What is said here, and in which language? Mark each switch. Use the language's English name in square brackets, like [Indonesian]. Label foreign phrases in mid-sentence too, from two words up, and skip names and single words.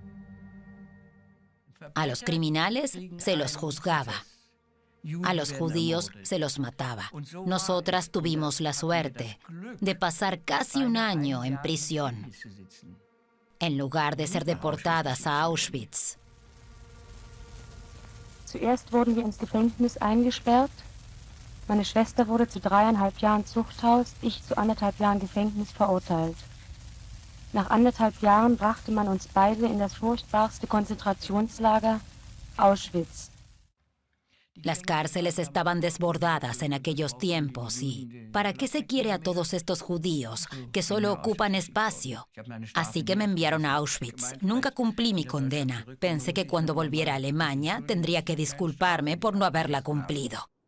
[Spanish] A los criminales se los juzgaba. A los judíos se los mataba. Nosotras tuvimos la suerte de pasar casi 1 año en prisión, en lugar de ser deportadas a Auschwitz. [German] Zuerst wurden wir ins Gefängnis eingesperrt. Meine Schwester wurde zu 3,5 Jahren Zuchthaus, ich zu 1,5 Jahren Gefängnis verurteilt. Nach 1,5 Jahren brachte man uns beide in das furchtbarste Konzentrationslager, Auschwitz. [Spanish] Las cárceles estaban desbordadas en aquellos tiempos y ¿para qué se quiere a todos estos judíos que solo ocupan espacio? Así que me enviaron a Auschwitz. Nunca cumplí mi condena. Pensé que cuando volviera a Alemania tendría que disculparme por no haberla cumplido.